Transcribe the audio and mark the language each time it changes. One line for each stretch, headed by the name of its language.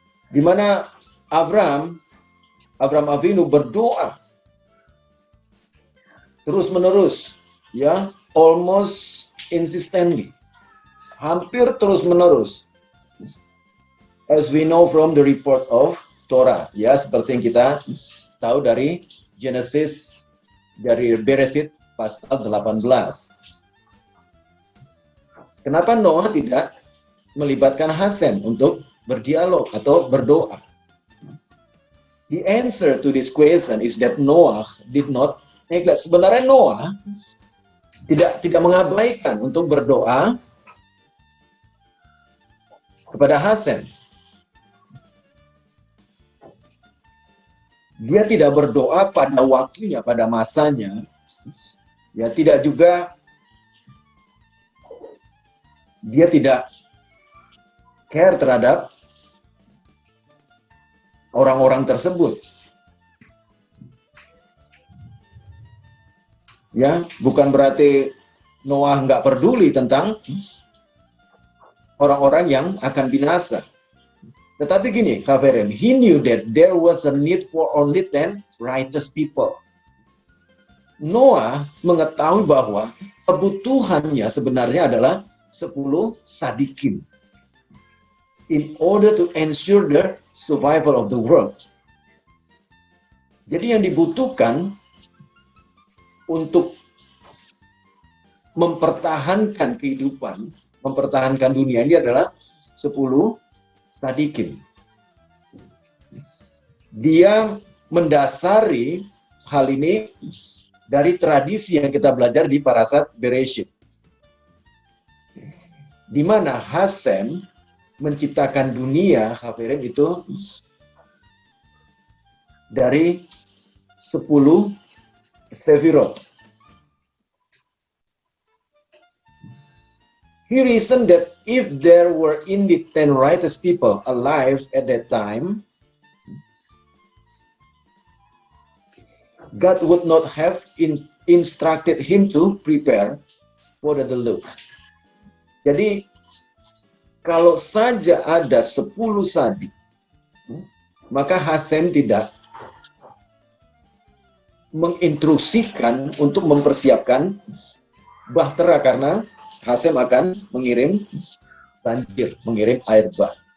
Indonesian: Di mana Abraham Avinu berdoa terus-menerus, ya,
English: almost insistently,
Indonesian: hampir terus-menerus,
English: as we know from the report of Torah,
Indonesian: ya, seperti yang kita tahu dari Genesis, dari Bereshit pasal 18. Kenapa Noah tidak melibatkan Hashem untuk berdialog atau berdoa?
English: The answer to this question is that Noah did not neglect.
Indonesian: Sebenarnya Noah tidak mengabaikan untuk berdoa kepada Hashem. Dia tidak berdoa pada waktunya, pada masanya. Ya, tidak juga dia tidak care terhadap orang-orang tersebut. Ya, bukan berarti Noah nggak peduli tentang orang-orang yang akan binasa. Tetapi gini,
English: Khaverim, he knew that there was a need for only 10 righteous people.
Indonesian: Noah mengetahui bahwa kebutuhannya sebenarnya adalah 10 sadikin.
English: In order to ensure the survival of the world.
Indonesian: Jadi yang dibutuhkan untuk mempertahankan kehidupan, mempertahankan dunia ini adalah 10 sadikin. Dia mendasari hal ini dari tradisi yang kita belajar di Parashat Bereshit. di mana Hasem menciptakan dunia, Hafirin, itu dari 10 Sefirot.
English: He reasoned that if there were indeed 10 righteous people alive at that time, God would not have instructed him to prepare for the deluge.
Indonesian: Jadi, kalau saja ada 10 sadik, maka Hasem tidak menginstruksikan untuk mempersiapkan bahtera, karena Hasem akan mengirim banjir, mengirim air bah.